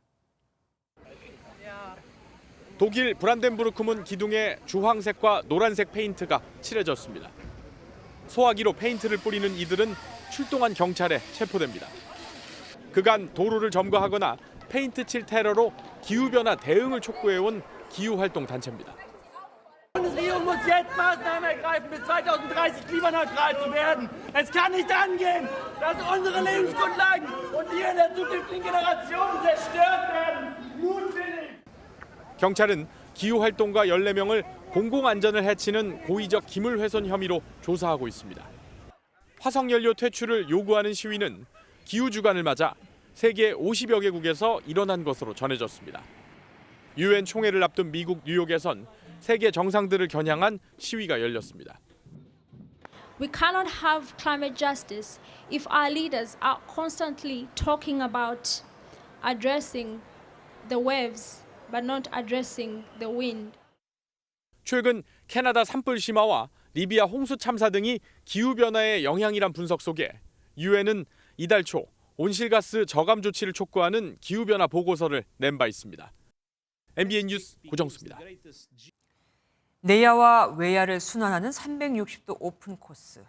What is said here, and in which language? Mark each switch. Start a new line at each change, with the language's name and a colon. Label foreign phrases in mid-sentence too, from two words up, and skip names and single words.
Korean: 독일 브란덴부르크 문 기둥에 주황색과 노란색 페인트가 칠해졌습니다. 소화기로 페인트를 뿌리는 이들은 출동한 경찰에 체포됩니다. 그간 도로를 점거하거나 페인트 칠 테러로 기후변화 대응을 촉구해온 기후활동 단체입니다.
German: Bundesregierung muss jetzt Maßnahmen ergreifen, bis 2030 klimaneutral zu werden. Es kann nicht angehen, dass unsere Lebensgrundlagen und die der zukünftigen Generationen zerstört werden. Mutwillig!
Korean: 경찰은 기후활동가 14명을 공공안전을 해치는 고의적 기물훼손 혐의로 조사하고 있습니다. 화석연료 퇴출을 요구하는 시위는 기후주간을 맞아 세계 50여 개국에서 일어난 것으로 전해졌습니다. 유엔 총회를 앞둔 미국 뉴욕에선 세계 정상들을 겨냥한 시위가 열렸습니다.
English: We cannot have climate justice if our leaders are constantly talking about addressing the waves but not addressing the wind.
Korean: 최근 캐나다 산불 심화와 리비아 홍수 참사 등이 기후변화의 영향이란 분석 속에 유엔은 이달 초 온실가스 저감 조치를 촉구하는 기후변화 보고서를 낸 바 있습니다. MBN 뉴스 고정수입니다. 내야와 외야를 순환하는 360도 오픈 코스.